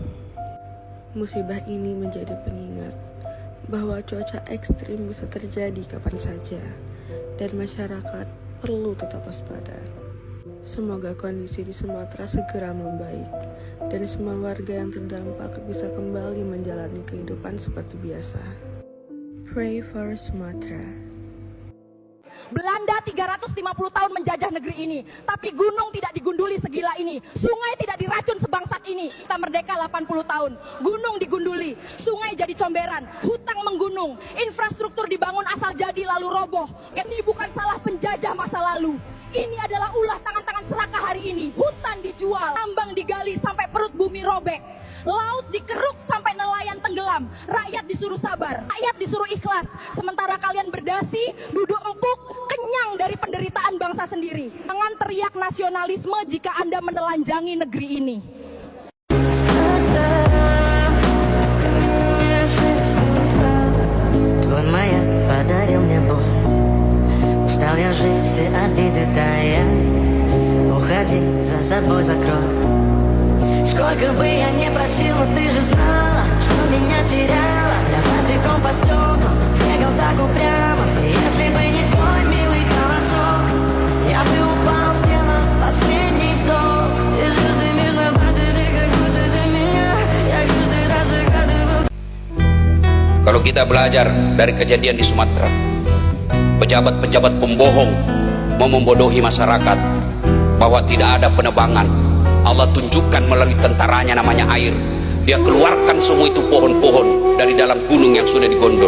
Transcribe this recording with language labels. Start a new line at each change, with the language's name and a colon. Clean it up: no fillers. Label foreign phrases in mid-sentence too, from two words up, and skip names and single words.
Indonesian: Musibah ini menjadi pengingat bahwa cuaca ekstrim bisa terjadi kapan saja, dan masyarakat perlu tetap waspada. Semoga kondisi di Sumatera segera membaik, dan semua warga yang terdampak bisa kembali menjalani kehidupan seperti biasa.
English: Pray for Sumatra.
Indonesian: Belanda 350 tahun menjajah negeri ini, tapi gunung tidak digunduli segila ini, sungai tidak diracun sebangsat ini. Kita merdeka 80 tahun, gunung digunduli, sungai jadi comberan, hutang menggunung, infrastruktur dibangun asal jadi lalu roboh. Ini bukan salah penjajah masa lalu, ini adalah ulah tangan-tangan serakah hari ini. Hutan dijual, tambang digali sampai perut bumi robek, laut dikeruk sampai nelayan tenggelam. Rakyat disuruh sabar, rakyat disuruh ikhlas, sementara kalian berdasi, duduk empuk, kenyang dari penderitaan bangsa sendiri. Jangan teriak nasionalisme jika Anda menelanjangi negeri ini.
Russian: Твой маяк подарил мне боль. Устал я жить, все обиды тая. Уходи, за собой закрой. Сколько бы я ни просил, но ты же знала, что меня теряла. Я босиком по стеклам бегал так упрямо. Если бы не твой милый голосок, я бы упал, сделав последний вздох. И звезды между падали, как будто до меня. Я каждый раз загадывал.
Indonesian: Kalau kita belajar dari kejadian di Sumatera, pejabat-pejabat pembohong mau membodohi masyarakat bahwa tidak ada penebangan. Allah tunjukkan melalui tentaranya namanya air. Dia keluarkan semua itu pohon-pohon dari dalam gunung yang sudah digondol.